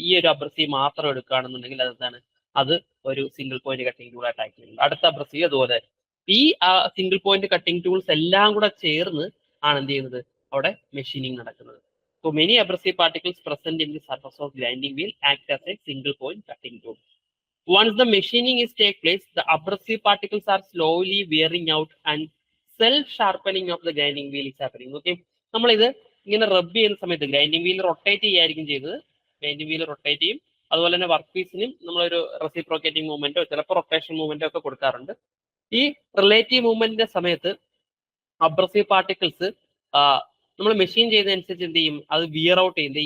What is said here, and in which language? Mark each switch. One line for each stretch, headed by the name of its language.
Malayalam: ഈ ഒരു അബ്രസീവ് മാത്രം എടുക്കുകയാണെന്നുണ്ടെങ്കിൽ അതെന്താണ്, അത് ഒരു സിംഗിൾ പോയിന്റ് കട്ടിംഗ് ടൂൾ ആയിട്ട് ആക്ട് ചെയ്യുന്നത്. അടുത്ത അബ്രസീവ് അതുപോലെ ഈ സിംഗിൾ പോയിന്റ് കട്ടിംഗ് ടൂൾസ് എല്ലാം കൂടെ ചേർന്ന് ആണ് എന്ത് ചെയ്യുന്നത്, അവിടെ മെഷീനിങ് നടക്കുന്നത്.
English: So many abrasive particles present in the surface of grinding wheel act as a single point cutting tool. Once the machining is take place, the abrasive particles are slowly wearing out and self sharpening of the grinding wheel is happening.
Malayalam: Okay, നമ്മൾ ഇത് ഇങ്ങനെ റബ്ബ് ചെയ്യുന്ന സമയത്ത് grinding wheel rotate ചെയ്യായിരിക്കും ചെയ്തത്. Grinding wheel rotate ചെയ്യും. അതുപോലെ തന്നെ വർക്ക് പീസിനും നമ്മളൊരു റെസിപ്രോക്കേറ്റിംഗ് മൂവ്മെന്റോ ചിലപ്പോൾ റൊട്ടേഷൻ മൂവ്മെന്റോ ഒക്കെ കൊടുക്കാറുണ്ട്. ഈ റിലേറ്റീവ് മൂവ്മെന്റിന്റെ സമയത്ത് അബ്രസീവ് പാർട്ടിക്കിൾസ് നമ്മൾ മെഷീൻ ചെയ്തതനുസരിച്ച് എന്ത് ചെയ്യും, അത് വിയർ ഔട്ട് ചെയ്യും.